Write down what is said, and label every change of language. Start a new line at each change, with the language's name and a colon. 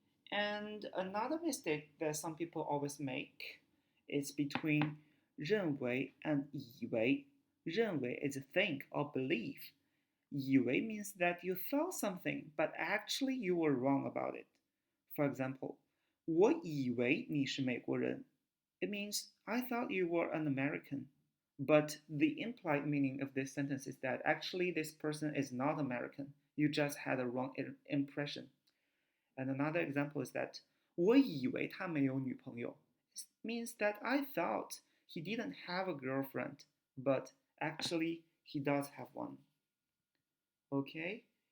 English: And another mistake that some people always make is between 认为 and 以为。认为 is a think or belief. 以为 means that you thought something, but actually you were wrong about it. For example,
Chinese: 我以为你是美国人.
English: It means I thought you were an American. But the implied meaning of this sentence is that actually this person is not American. You just had a wrong impression. And another example is that
Chinese: 我以为他没有女朋友.
English: It means that I thought he didn't have a girlfriend, but actually he does have one. Okay?